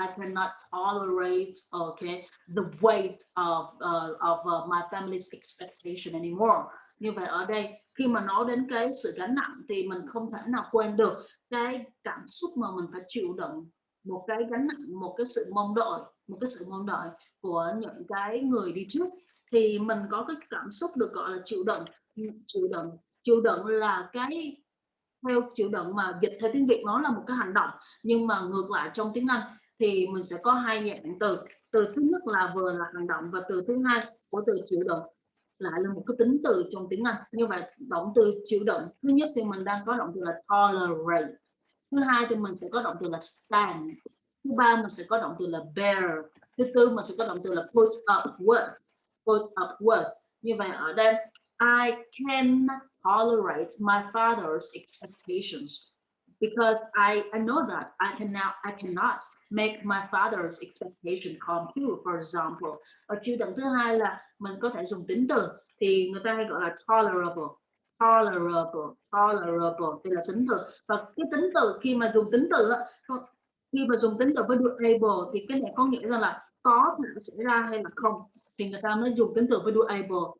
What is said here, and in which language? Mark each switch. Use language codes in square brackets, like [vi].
[en] I cannot tolerate, okay, the weight of my family's expectation anymore. [vi] Như vậy ở đây khi mà nói đến cái sự gánh nặng thì mình không thể nào quên được cái cảm xúc mà mình phải chịu đựng, một cái gánh nặng, một cái sự mong đợi của những cái người đi trước. Thì mình có cái cảm xúc được gọi là chịu đựng là cái, theo chịu đựng mà dịch theo tiếng Việt nó là một cái hành động, nhưng mà ngược lại trong tiếng Anh thì mình sẽ có hai dạng từ. Từ thứ nhất là vừa là hành động, và từ thứ hai của từ chịu đựng lại là một cái tính từ trong tiếng Anh. Như vậy động từ chịu đựng thứ nhất thì mình đang có động từ là tolerate, thứ hai thì mình sẽ có động từ là stand, thứ ba mình sẽ có động từ là bear, thứ tư mình sẽ có động từ là put up with. Như vậy ở đây [en] I can tolerate my father's expectations because I know that I cannot make my father's expectation come true, for example. [vi] Ở chữ động thứ hai là mình có thể dùng tính từ, thì người ta hay gọi là tolerable thì là tính từ. Và cái tính từ khi mà dùng tính từ với do able thì cái này có nghĩa là có thể xảy ra hay là không, thì người ta mới dùng tính từ với do able.